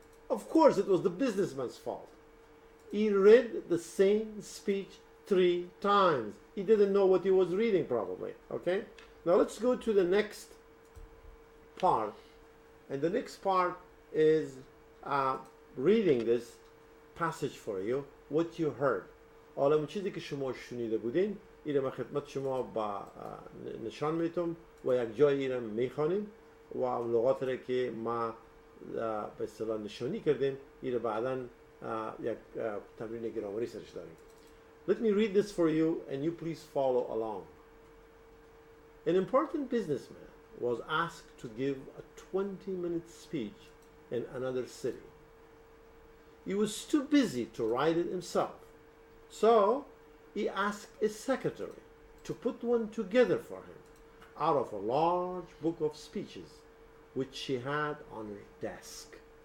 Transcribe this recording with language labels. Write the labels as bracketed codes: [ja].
[en] Of course it was the businessman's fault. He read the same speech 3 times. He didn't know what he was reading probably. Okay? Now let's go to the next part. And the next part is reading this passage for you, what you heard. [fa] حالا اون چیزی که شما شنیده بودین این من خدمت شما با نشان میتم و یک جایی این میخوانیم و اون لغات را که ما به اصطلاح نشانی کردیم این بعداً یک تمرین گرامری سرش داریم. [en] Let me read this for you and you please follow along. An important businessman was asked to give a 20-minute speech in another city. He was too busy to write it himself, so he asked his secretary to put one together for him out of a large book of speeches which she had on her desk.